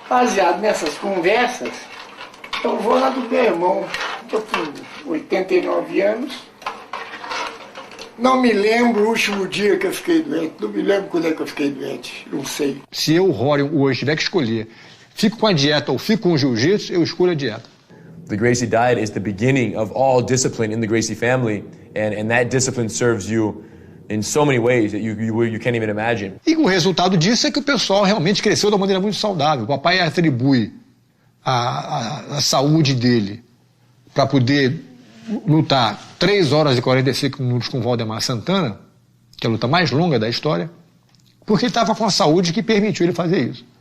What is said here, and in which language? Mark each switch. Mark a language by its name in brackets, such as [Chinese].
[Portuguese] Baseado nessas conversas, eu vou lá do meu irmão, estou com 89 anos, Não me lembro o último dia que eu fiquei doente. Não me lembro quando é que eu fiquei doente. Não sei. Se eu, Rorion, hoje tiver que escolher, fico com a dieta ou fico com o jiu-jitsu, eu escolho a dieta. [English] The Gracie diet is the beginning of all discipline in the Gracie family, and that discipline serves you in so many ways that you can't even imagine. [Portuguese] E o resultado disso é que o pessoal realmente cresceu de uma maneira muito saudável. O papai atribui a saúde dele para poder lutar 3 horas e 45 minutos com o Valdemar Santana, que é a luta mais longa da história, porque ele estava com a saúde que permitiu ele fazer isso.